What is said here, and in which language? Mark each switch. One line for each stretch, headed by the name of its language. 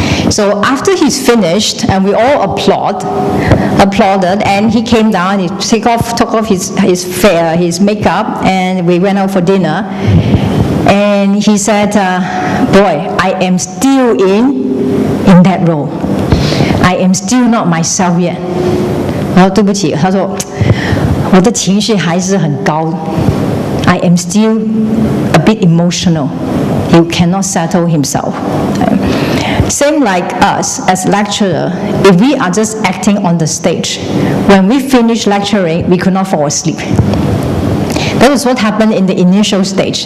English: So after he's finished, and we all applauded, and he came down, he took off his makeup, and we went out for dinner. And he said, boy, I am still in that role. I am still not myself yet.
Chinese: 然后对不起，他说我的情绪还是很高。
English: I am still a bit emotional. He cannot settle himself. Same like us as lecturer, if we are just acting on the stage, when we finish lecturing, we could not fall asleep. That is what happened in the initial stage.